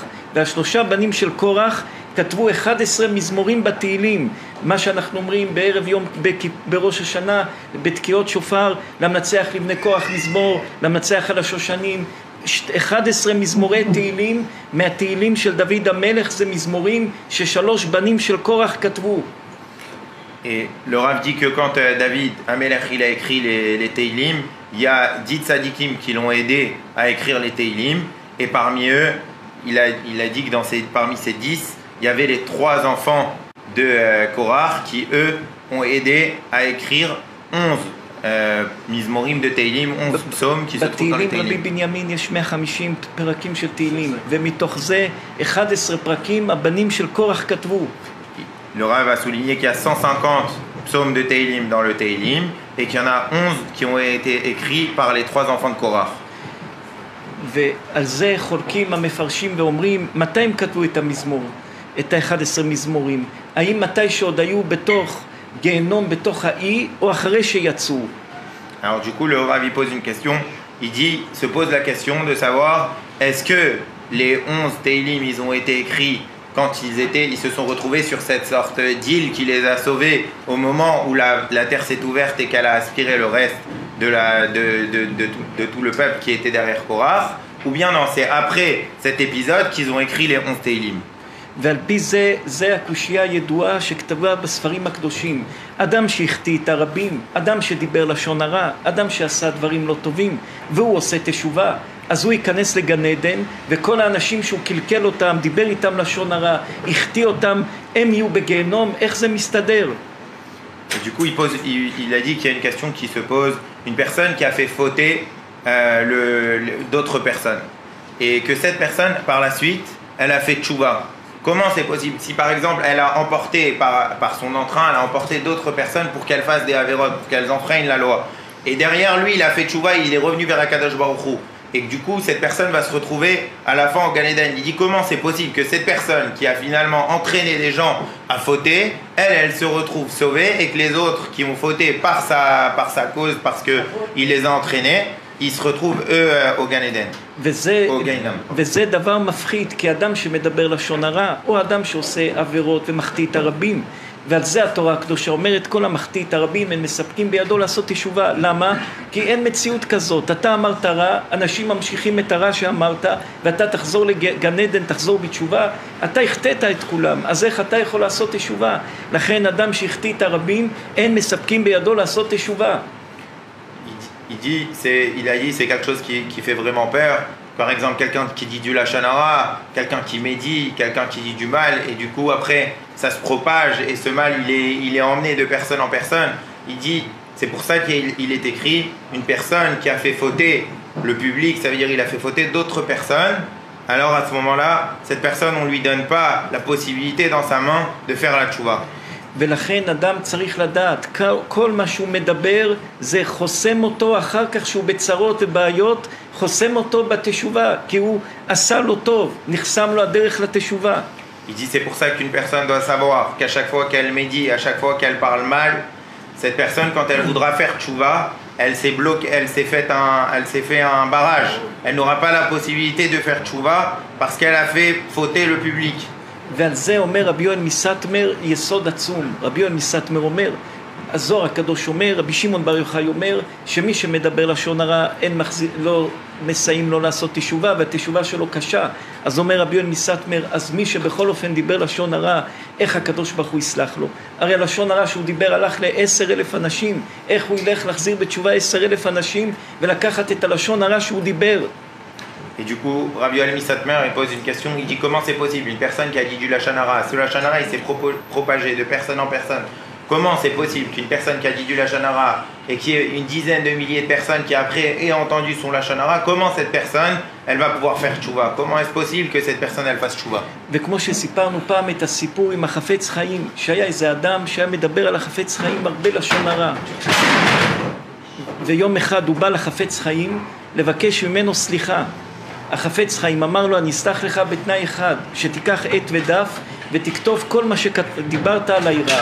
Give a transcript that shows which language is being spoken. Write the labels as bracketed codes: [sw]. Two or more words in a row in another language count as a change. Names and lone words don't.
[he] וה3 בנים של קורח כתבו 11 מזמורים בתהילים, מה שאנחנו אומרים בערב יום בראש השנה, בתקיעות שופר, למנצח לבני קורח מזמור, למנצח על השושנים, 11 מזמורי תהילים, מהתהילים של דוד המלך זה מזמורים ש3 בנים של קורח כתבו. [fr] Et le Rav dit que quand David Amelech il a écrit les Teilim, il y a 10 tzadikim qui l'ont aidé à écrire les Teilim, et parmi eux, il a dit que parmi ces 10, il y avait les 3 enfants de Korach qui eux ont aidé à écrire 11 מזמורים de Teilim, 11 psaumes qui se trouvent dans les [he] בתהילים רבי [fr] Teilim. [he] בנימין יש 150 פרקים של תהילים, ומתוך זה 11 פרקים הבנים של קורח כתבו. [fr] Le Rav a souligné qu'il y a 150 psaumes de Teilim dans le Teilim et qu'il y en a 11 qui ont été écrits par les 3 enfants de Korach. [he] ועל זה חולקים המפרשים ואומרים מתי הם כתבו את המזמור, את ה-11 מזמורים, האם מתי שעוד היו בתוך גיהנום, בתוך האי, או אחרי שיצאו? [fr] Alors du coup le Rav il pose une question, se pose la question de savoir est-ce que les 11 Teilim ils ont été écrits quand ils se sont retrouvés sur cette sorte d'île qui les a sauvés au moment où la terre s'est ouverte et qu'elle a aspiré le reste de tout le peuple qui était derrière Korach, ou bien non, c'est après cet épisode qu'ils ont écrit les 11 Teilim. [he] ועל פי זה הקושייה הידועה שכתבה בספרים הקדושים. אדם שהחטיא את הרבים, אדם שדיבר לשון הרע, אדם שעשה דברים לא טובים, והוא עושה תשובה, אז הוא ייכנס לגן עדן, וכל האנשים שהוא קלקל אותם, דיבר איתם לשון הרע, החטיא אותם, הם יהיו בגיהנום. איך זה מסתדר? [fr] Et du coup, il a dit qu'il y a une question qui se pose, une personne qui a fait fauter d'autres personnes, et que cette personne, par la suite, elle a fait tchouva. Comment c'est possible? Si par exemple, elle a emporté, par son entrain, elle a emporté d'autres personnes pour qu'elles fassent des avérotes, pour qu'elles enfreignent la loi, et derrière lui, il a fait tchouva, il est revenu vers [he] הקדוש ברוך הוא, [fr] et que du coup, cette personne va se retrouver à la fin au Gan Eden. Il dit comment c'est possible que cette personne qui a finalement entraîné des gens à fauter, elle se retrouve sauvée, et que les autres qui ont fauté par sa cause, parce qu'il les a entraînés, ils se retrouvent eux au Gan Eden. [he] וזה דבר מפחיד, כי אדם שמדבר לשון הרע, או אדם שעושה עבירות ומחטיא את הרבים, ועל זה התורה הקדושה אומרת, כל המחטיא את הרבים הם מספקים בידו לעשות תשובה. למה? כי אין מציאות כזאת. אתה אמרת רע, אנשים ממשיכים את הרע שאמרת, ואתה תחזור לגן עדן, תחזור בתשובה, אתה החטאת את כולם, אז איך אתה יכול לעשות תשובה? לכן אדם שהחטיא את הרבים, אין מספקים בידו לעשות תשובה. [fr] Il a dit c'est quelque chose qui fait vraiment peur. Par exemple, quelqu'un qui dit du [he] לשון הרע, [fr] quelqu'un qui médit, quelqu'un qui dit du mal, et du coup après ça se propage et ce mal il est emmené de personne en personne. Il dit c'est pour ça qu'il est écrit une personne qui a fait fauter le public, ça veut dire il a fait fauter d'autres personnes. Alors à ce moment-là, cette personne on lui donne pas la possibilité dans sa main de faire la tchouva. [he] ולכן אדם צריך לדעת, כל מה שהוא מדבר זה חוסם אותו אחר כך שהוא בצרות ובעיות, חוסם אותו בתשובה, כי הוא עשה לו טוב, נחסם לו הדרך לתשובה. [fr] Il dit c'est pour ça qu'une personne doit savoir qu'à chaque fois qu'elle médit, à chaque fois qu'elle parle mal, cette personne, quand elle voudra faire tchouva, elle s'est fait un barrage. Elle n'aura pas la possibilité de faire tchouva parce qu'elle a fait fauter le public. [he] ועל זה אומר רבי יואל מסטמר יסוד עצום. רבי יואל מסטמר אומר, הזוהר הקדוש אומר, רבי שמעון בר יוחאי אומר, שמי שמדבר לשון הרע לא מסיים לו לעשות תשובה, והתשובה שלו קשה. אז אומר רבי יואל מסטמר, אז מי שבכל אופן דיבר לשון הרע, איך הקדוש ברוך הוא יסלח לו? הרי לשון הרע שהוא דיבר הלך ל10,000 אנשים, איך הוא ילך להחזיר בתשובה 10,000 אנשים ולקחת את הלשון הרע שהוא דיבר? [fr] Et du coup, Rabbi Yoel Misatmer, il pose une question, il dit comment c'est possible, une personne qui a dit du [he] לשון הרע, [fr] ce [he] לשון הרע [fr] il s'est propagé de personne en personne. Comment c'est possible qu'une personne qui a dit du [he] לשון הרע [fr] et qui est une dizaine de milliers de personnes qui après aient entendu son [he] לשון הרע, [fr] comment cette personne, elle va pouvoir faire tchouva? Comment est-ce possible que cette personne, elle fasse tchouva? [he] וכמו שסיפרנו פעם את הסיפור עם החפץ חיים, שהיה איזה אדם שהיה מדבר על החפץ חיים הרבה לשון הרע. ויום אחד הוא בא לחפץ חיים לבקש ממנו סליחה. החפץ חיים אמר לו, אני אסלח לך בתנאי אחד, שתיקח עט ודף ותכתוב כל מה שדיברת על העירה.